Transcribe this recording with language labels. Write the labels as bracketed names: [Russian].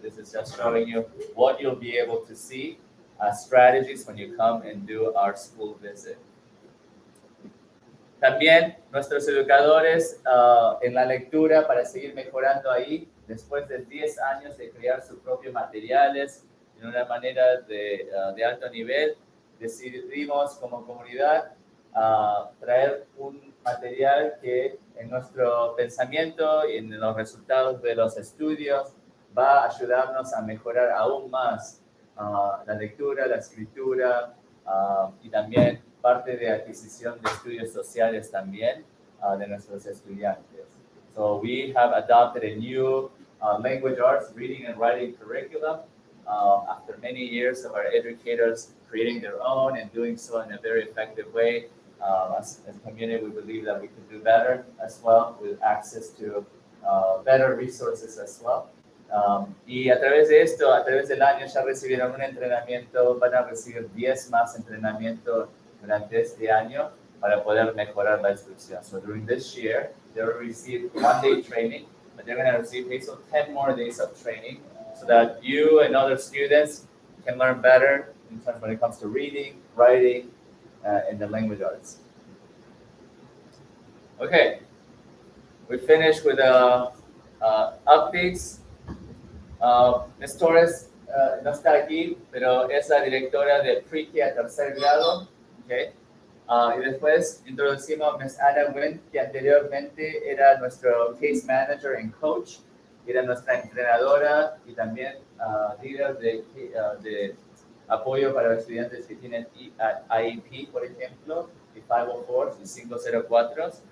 [English] This is just showing you what you'll be able to see, strategies when you come and do our school visit. [Spanish] También nuestros educadores en la lectura, para seguir mejorando ahí, después de 10 años de crear sus propios materiales de una manera de alto nivel, decidimos como comunidad traer un material que en nuestro pensamiento y en los resultados de los estudios va a ayudarnos a mejorar aún más la lectura, la escritura y también parte de adquisición de estudios sociales también de nuestros estudiantes. [English] So we have adopted a new language arts reading and writing curriculum after many years of our educators creating their own and doing so in a very effective way. As a community, we believe that we can do better as well with access to better resources as well. [Spanish] Y a través de esto, a través del año ya recibieron un entrenamiento, van a recibir 10 más entrenamientos durante este año para poder mejorar la instrucción. [English] So during this year, they will receive 1-day training, but they're going to receive 10 more days of training so that you and other students can learn better in terms when it comes to reading, writing, and the language arts. Okay, we finished with updates. Ms. [Spanish] Torres no está aquí, pero es la directora de Pre-K a tercer grado. Okay. Y después introducimos a Ms. Anna Nguyen, que anteriormente era nuestro [English] case manager and coach, [Spanish] era nuestra entrenadora y también líder de apoyo para los estudiantes que tienen IEP, por ejemplo, y 504 y 504.